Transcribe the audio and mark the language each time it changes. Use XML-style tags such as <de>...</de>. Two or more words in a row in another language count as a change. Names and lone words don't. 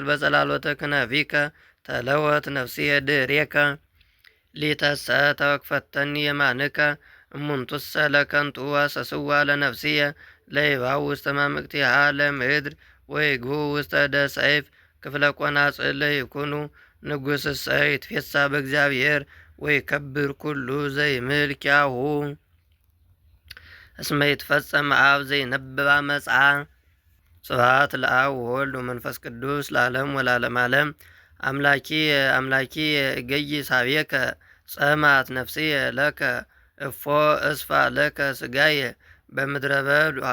<gez>በጸላሎተ ክነፊከ ተለወት ነፍስየ ድኅሬከ ሊተሰ ተወክፈተኒ የማንከ እሙንቱሰ ለከንቱ አሰስዋ ለነፍስየ ለይባው ውስተ ማምቅቲሃ ለምድር ወይግቡ ውስተ እደ ሰይፍ ክፍለ ቆናጽል ለይኩኑ ንጉሥሰ ይትፌሳ በእግዚአብሔር ወይከብር ኩሉ ዘይምልኪያሁ እስመ ይትፈጸም አብ ዘይነብብ አመፃ። ስብሐት ለአብ ወወልድ ወመንፈስ ቅዱስ ለዓለም ወለዓለመ ዓለም። አምላኪየ አምላኪየ እገይሳቤከ ጸማት ነፍስየ ለከ እፎ እስፋ ለከ ሥጋየ በምድረ በዱ</gez>